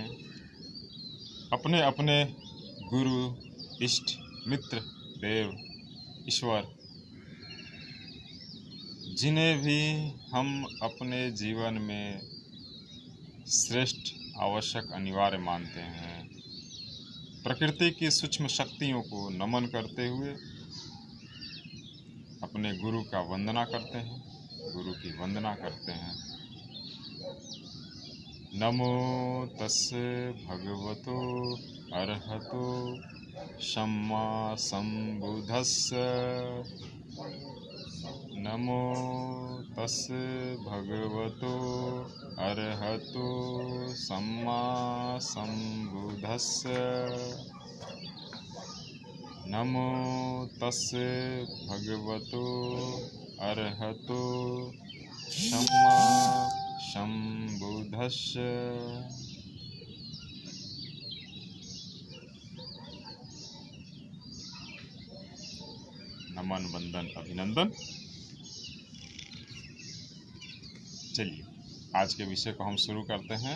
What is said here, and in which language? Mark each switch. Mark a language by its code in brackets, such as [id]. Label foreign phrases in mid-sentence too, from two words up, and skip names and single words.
[hi] अपने अपने गुरु, इष्ट, मित्र, देव, ईश्वर, जिन्हें भी हम अपने जीवन में श्रेष्ठ, आवश्यक, अनिवार्य मानते हैं, प्रकृति की सूक्ष्म शक्तियों को नमन करते हुए अपने गुरु का वंदना करते हैं, गुरु की वंदना करते हैं। [pi] नमो तस्से भगवतो अरहतो सम्मा संबुद्धस्स। नमो तस्से भगवतो अरहतो सम्मा संबुद्धस्स। नमो तस्से भगवतो अरहतो सम्मा संबुद्धस्स। [hi] नमन, वंदन, अभिनंदन। चलिए, आज के विषय को हम शुरू करते हैं।